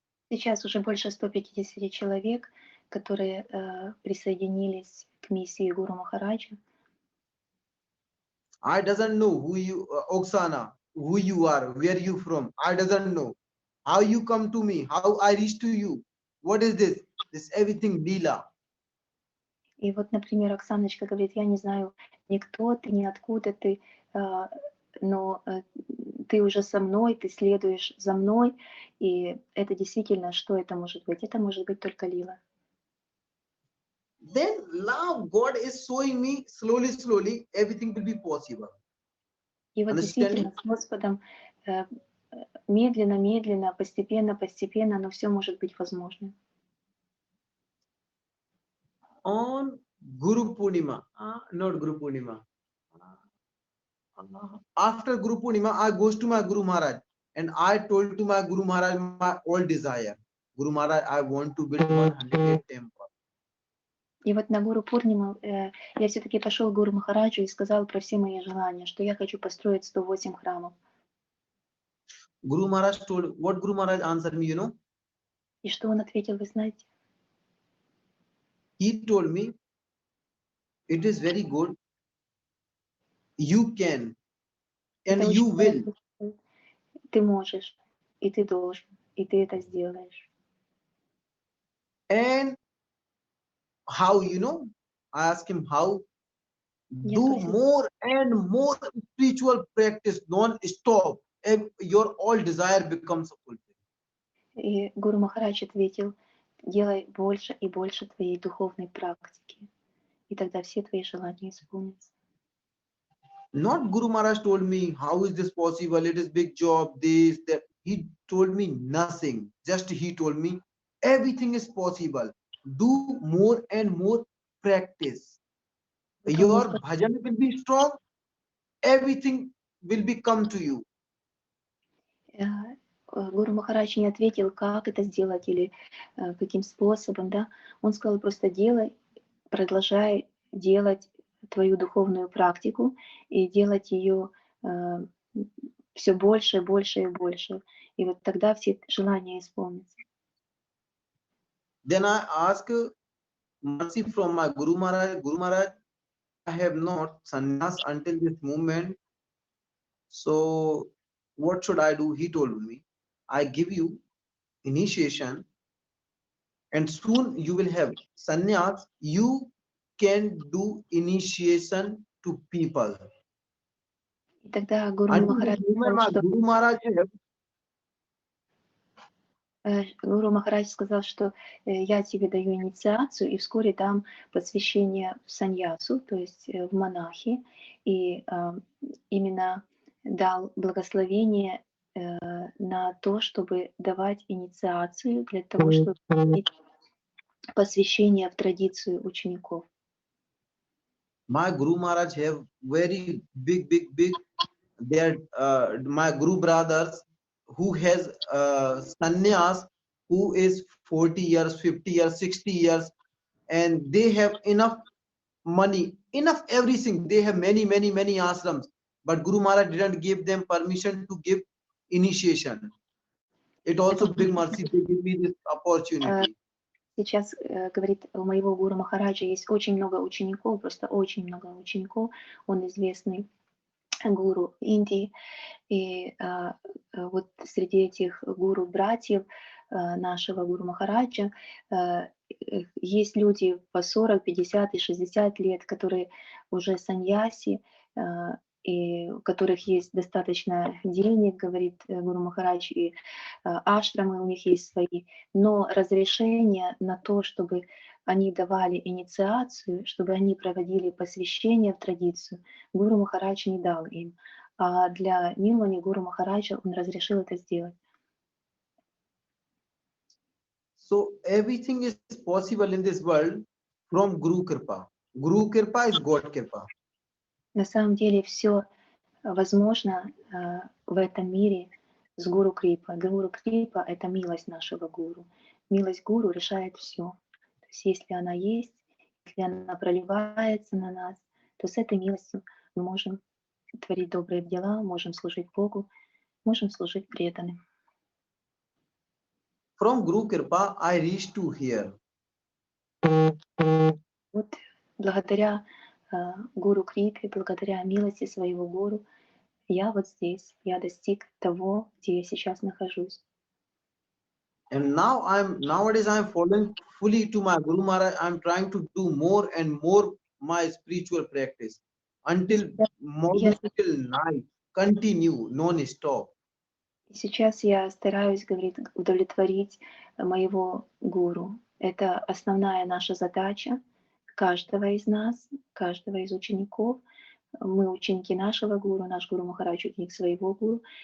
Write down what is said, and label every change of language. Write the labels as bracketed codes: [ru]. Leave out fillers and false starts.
[ru] Сейчас уже больше 150 человек, которые присоединились к миссии Гуру Махараджа. [en] I doesn't know who you, Oksana, who you are, where you from. I doesn't know how you come to me, how I reach to you. What is this? This everything Leela. [ru] И вот, например, Оксаночка говорит, я не знаю ни кто ты, ни откуда ты, но ты уже со мной, ты следуешь за мной, и это действительно, что это может быть? Это может быть только лила. [en] Then now God is showing me slowly, everything will be possible. [ru] И вот действительно с Господом медленно, постепенно, но все может быть возможно. [en] On Guru Purnima, not Guru Purnima. After Guru Purnima, I goes to my Guru Maharaj and I told to my Guru Maharaj my all desire. Guru Maharaj, I want to build 108 temple. [ru] И вот на Гуру Пурниму я все-таки пошел к Гуру Махараджу и сказал про все мои желания, что я хочу построить 108 храмов. [en] Guru Maharaj told, what Guru Maharaj answered me, you know? [ru] И что он ответил, вы знаете? [en] He told me, it is very good. You can and [ru] Это [en] you [ru] очень [en] will. [ru] хорошо. Ты можешь, и ты должен, и ты это сделаешь. [en] And how, you know? I asked him how. Do more and more spiritual practice, non-stop. And your all desire becomes fulfilled. [ru] И Гуру Махарадж ответил, делай больше и больше твоей духовной практики, и тогда все твои желания исполнятся. [en] Not Guru Maharaj told me, how is this possible? It is big job, this, that. He told me nothing. Just he told me, everything is possible. Do more and more practice. Your bhajan will be strong. Everything will be come to you. [ru] Гуру Махарадж не ответил, как это сделать или каким способом, да. Он сказал, просто делай, продолжай делать твою духовную практику и делать ее все больше, больше и больше. И вот тогда все желания исполнятся. [en] Then I ask mercy from my Guru Maharaj. Guru Maharaj, I have not sannyas until this moment. So what should I do? He told me, I give you initiation and soon you will have sannyas. You can do initiation to people. [ru] И тогда Гуру [en] Until [ru] Махарадж [en] this moment, my Guru Maharaj have [ru] Гуру Махарадж сказал, что я тебе даю инициацию и вскоре дам посвящение в саньясу, то есть в монахи, и именно дал благословение на то, чтобы давать инициацию для того, чтобы иметь посвящение в традицию учеников. [en] My Guru Maharaj have very big. They are my Guru brothers who has sannyas, who is 40 years, 50 years, 60 years, and they have enough money, enough everything. They have many ashrams, but Guru Maharaj didn't give them permission to give initiation. It also big mercy they give me this opportunity. [ru] Сейчас, говорит, у моего гуру Махараджа есть очень много учеников, просто очень много учеников. Он известный гуру Индии. И вот среди этих гуру-братьев нашего гуру Махараджа есть люди по 40, 50 и 60 лет, которые уже саньяси, и у которых есть достаточно денег, говорит гуру Махарадж, и ашрамы у них есть свои, но разрешение на то, чтобы они давали инициацию, чтобы они проводили посвящение в традицию, гуру Махарадж не дал им. А для Нилмани гуру Махараджа он разрешил это сделать. [en] So everything is possible in this world from Guru Kripa. Guru Kripa is God Kripa. [ru] На самом деле все возможно в этом мире с гуру Крипа. Гуру Крипа — это милость нашего гуру. Милость гуру решает все. То есть если она есть, если она проливается на нас, то с этой милостью мы можем творить добрые дела, можем служить Богу, можем служить преданным. [en] From Guru Kripa, I reached to here. [ru] Вот благодаря гуру Крипе, благодаря милости своего гуру, я вот здесь, я достиг того, где я сейчас нахожусь. [en] And nowadays I'm following fully to my Guru Maharaj. I'm trying to do more and more my spiritual practice until [ru] Я, [en] morning till night, continue non-stop. [ru] сейчас я стараюсь, говорит, удовлетворить моего гуру. Это основная наша задача каждого из нас, каждого из учеников. Мы ученики нашего гуру, наш гуру Махарадж ученик своего гуру.